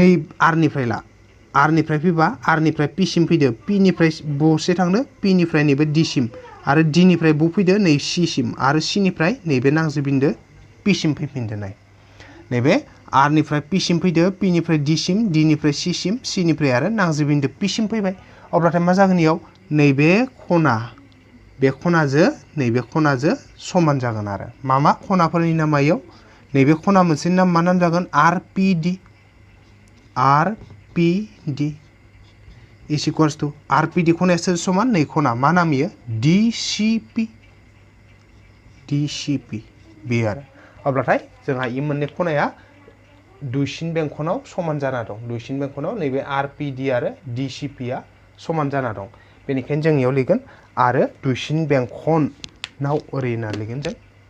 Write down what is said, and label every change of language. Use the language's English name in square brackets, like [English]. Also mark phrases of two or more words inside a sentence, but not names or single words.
[Bodo] आरनिफ्राय ला आरनिफ्राय फैबा आरनिफ्राय पिसिम फैदो पिनिफ्राय बसे थांदो पिनिफ्राय नैबे डिसिम आरो डिनिफ्राय ब फैदो नै सिसिम आरो सिनिफ्राय नैबे नांज्रिद बिन्दो पिसिम फैफिनदो नाय नैबे आरनिफ्राय पिसिम फैदो पिनिफ्राय डिसिम डिनिफ्राय सिसिम सिनिफ्राय आरो नांज्रिद बिन्दो पिसिम फैबाय अब्लाथाय मा जागोन इयाव नैबे खना बे खनाजों समान जागोन आरो मा खनाफोरनि नामा इयाव नैबे खना मोनसेनि नाम मा नाम जागोन आर पि डि [English] is equals to [Bodo] आर पि डि खनायासो समान नै खना मा नाम इयो डि सि पि बे आरो अब्लाथाय जोंहा इ मोननै खनाया दुइसिन बेंखनाव समान जाना दं दुइसिन बेंखनाव नैबे आर पि डि आरो डि सि पिआ समान जाना दं बेनिखायनो जों इयाव लिरगोन आरो दुइसिन बेंखनाव ओरै होनना लिरगोन जों